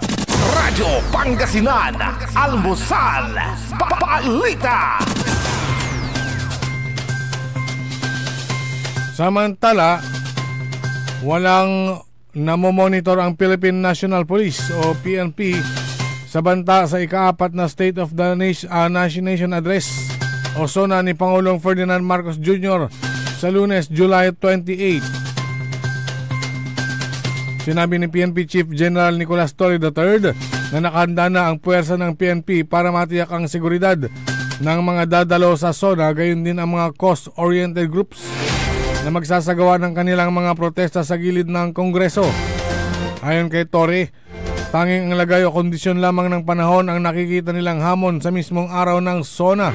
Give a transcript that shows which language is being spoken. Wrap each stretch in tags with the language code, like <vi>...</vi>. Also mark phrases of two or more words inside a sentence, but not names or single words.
<tl>Radyo Pangasinan, Almusal Balita. Samantala, walang namomonitor ang Philippine National Police o PNP sa banta sa ika-4 na State of the Nation Address o SONA ni Pangulong Ferdinand Marcos Jr. sa Lunes, July 28. Sinabi ni PNP Chief General Nicolas Torre III na nakahanda na ang puwersa ng PNP para matiyak ang seguridad ng mga dadalo sa SONA, gayon din ang mga</tl> <en>cost-oriented groups</en> <tl>na magsasagawa ng kanilang mga protesta sa gilid ng Kongreso. Ayon kay Torre, tanging ang lagay o kondisyon lamang ng panahon ang nakikita nilang hamon sa mismong araw ng SONA.</tl>